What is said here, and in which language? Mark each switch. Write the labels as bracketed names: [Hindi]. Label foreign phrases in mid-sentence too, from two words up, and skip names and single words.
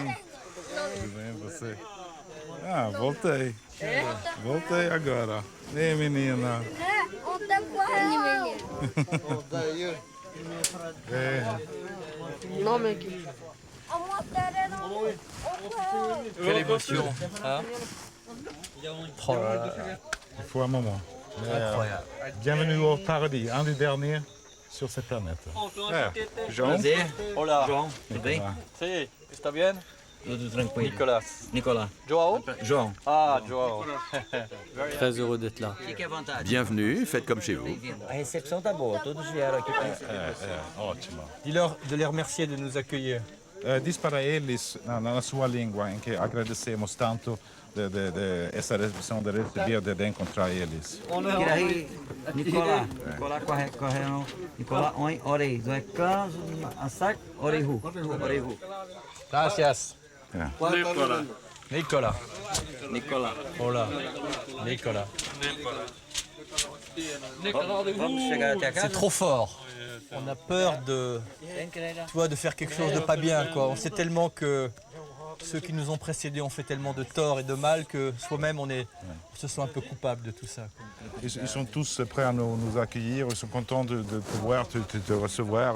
[Portuguese] Tudo bem, você? Ah, voltei. Voltei agora. Ei, menina. [French] Quelle émotion, hein? Oh là là. Il faut un moment. Incroyable. Bienvenue au paradis, un des derniers sur cette planète. João. [Portuguese] Olá. João, tudo bem? Sim, está bien? Tudo tranquilo. Nicolas. Nicolas. João? João. Ah, João. [French] Très heureux d'être là. [Portuguese] Fique à vontade. [French] Bienvenue, faites comme chez vous. [Portuguese] A recepção tá boa, todos vieram aqui para Ótimo. [French] Dis-leur de les remercier de nous accueillir. [Portuguese] Diz para eles, na sua língua, em que agradecemos tanto essa recepção de receber, de encontrar eles. Kirahi, Nicolas. Nicolas correndo. Nicolas, oi, orei. Zé Canso, Assak, Oreihu. Oreihu. Gracias. Nicolas. Nicolas. Nicolas. Olá. Nicolas. Vamos chegar até a casa? [French] C'est trop fort. On a peur de, tu vois, de faire quelque chose de pas bien, quoi. On sait tellement que ceux qui nous ont précédés ont fait tellement de tort et de mal que soi-même on se sent un peu coupable de tout ça. Ils sont tous prêts à nous accueillir, ils sont contents de pouvoir te recevoir.